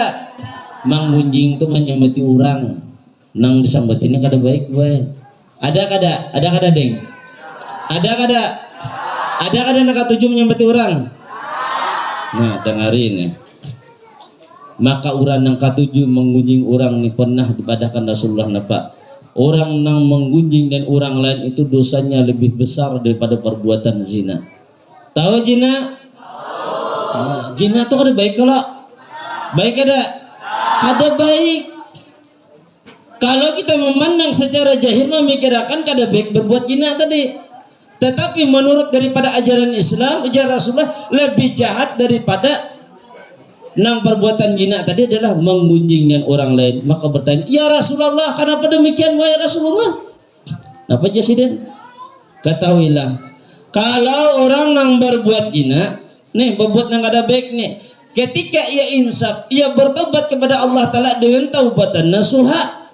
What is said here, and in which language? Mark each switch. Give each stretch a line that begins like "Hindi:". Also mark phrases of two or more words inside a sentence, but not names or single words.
Banjar: Mengunjing itu menyambati orang. Nang disambati ini kada baik baik. Ada kada? Ada kada deng? Ada kada? Ada kada yang ketujuh menyambati orang?
Indonesian: Nah dengarin ya.
Banjar: Maka orang yang ketujuh mengunjing orang ini pernah dipadahkan Rasulullah napa?
Indonesian: Orang yang menggunjing dan orang lain itu dosanya lebih besar daripada perbuatan zina. Tahu zina?
Banjar: Zina itu kada baik kalau baik kada? Kada baik.
Indonesian: Kalau kita memandang secara jahil memikirkan kada baik berbuat zina tadi. Tetapi menurut daripada ajaran Islam, ajaran Rasulullah lebih jahat daripada nang perbuatan zina tadi adalah menggunjing dengan orang lain. Maka bertanya,
Arabic: يا رسول الله,
Indonesian: kenapa demikian wahai Rasulullah?
Banjar: Apa jasiden?
Indonesian: Ketahuilah, kalau orang nang berbuat zina, nih berbuat nang kada baik nih, ketika ia insaf, ia bertobat kepada Allah Taala dengan
Arabic: توبة نصوحا.